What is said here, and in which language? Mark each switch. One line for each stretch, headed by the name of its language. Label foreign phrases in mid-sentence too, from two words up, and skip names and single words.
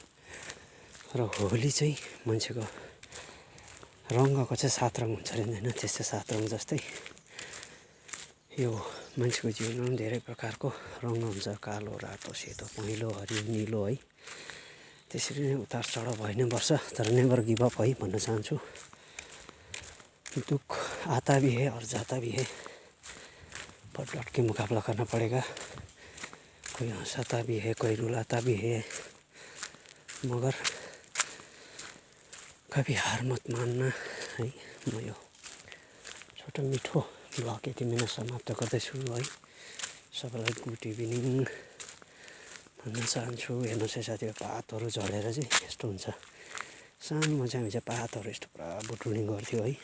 Nepali: र होली चाहिँ मान्छेको रङ्गको चाहिँ 7 रङ हुन्छ अरे होइन। त्यस्तै 7 रङ जस्तै यो मान्छेको जीवनमा पनि धेरै प्रकारको रङ हुन्छ। कालो, रातो, सेतो, पहेँलो, हरियो, निलो है। त्यसरी नै उतार चढाउ भइ नै बस्छ। तर
English: never give up
Nepali: है भन्न चाहन्छु।
Hindi: दुख आता भी है और जाता भी है, पर डट के मुकाबला करना पड़ेगा। कोई हंसाता भी है, कोई रुलाता भी है, मगर कभी हार मत मान्ना है।
Nepali: म यो छोटो मिठो ब्लग यति नै समाप्त गर्दैछु है। सबैलाई
English: good evening
Nepali: भन्न चाहन्छु। हेर्नुहोस् है साथीभाइ पातहरू झरेर चाहिँ यस्तो हुन्छ। सानोमा चाहिँ हामी चाहिँ पातहरू यस्तो पुरा बुटुल्ने गर्थ्यो है।